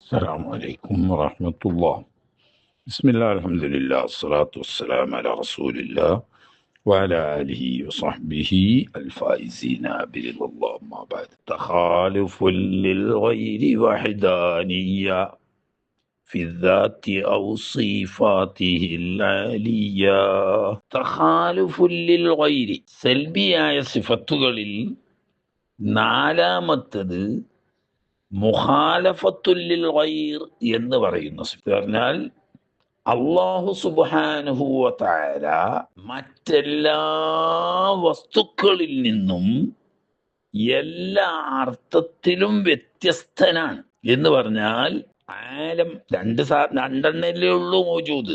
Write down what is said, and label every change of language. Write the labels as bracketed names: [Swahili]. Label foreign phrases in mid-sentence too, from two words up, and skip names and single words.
[Arabic] السلام عليكم ورحمة الله. بسم الله الحمد لله الصلاة والسلام على رسول الله وعلى آله وصحبه الفائزين برضا الله. ما بعد تخالف للغير وحدانية في الذات أو صفاته العالية. تخالف للغير [Malayalam] سلبيയായ സിഫത്തുകളിൽ നാലാമത്തത് [Arabic] مخالفة للغير [Malayalam] എന്ന് പറയുന്ന സിഫത്ത് പറഞ്ഞാൽ [Arabic] الله سبحانه وتعالى [Malayalam] മറ്റെല്ലാ വസ്തുക്കളിൽ നിന്നും എല്ലാ അർത്ഥത്തിലും വ്യത്യസ്തനാണ് എന്ന് പറഞ്ഞാൽ ആലം രണ്ടെണ്ണല്ലേ ഉള്ളൂ മൗജൂദ്.